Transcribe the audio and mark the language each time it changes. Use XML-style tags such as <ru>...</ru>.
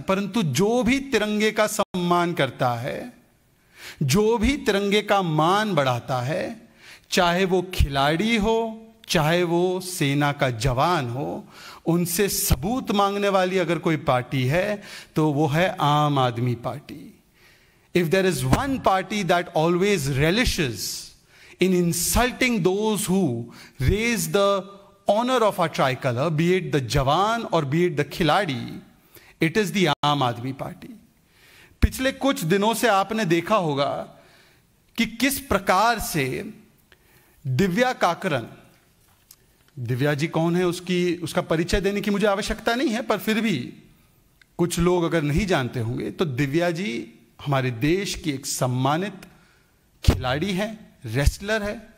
<hi>परंतु जो भी तिरंगे का सम्मान करता है, जो भी तिरंगे का मान बढ़ाता है, चाहे वो खिलाड़ी हो, चाहे वो सेना का जवान हो, उनसे सबूत मांगने वाली अगर कोई पार्टी है तो वो है आम आदमी party.</hi> <en>If there is one party that always relishes in insulting those who raise the honor of our tricolor, be it the Jawan or be it the Khiladi, it is the Aam Aadmi Party.</en> <hi>पिछले कुछ दिनों से आपने देखा होगा कि किस प्रकार से दिव्या काकरन, दिव्या जी कौन है उसका परिचय देने की मुझे आवश्यकता नहीं है, पर फिर भी कुछ लोग अगर नहीं जानते होंगे तो दिव्या जी हमारे देश की एक सम्मानित खिलाड़ी है, रेसलर है।</hi>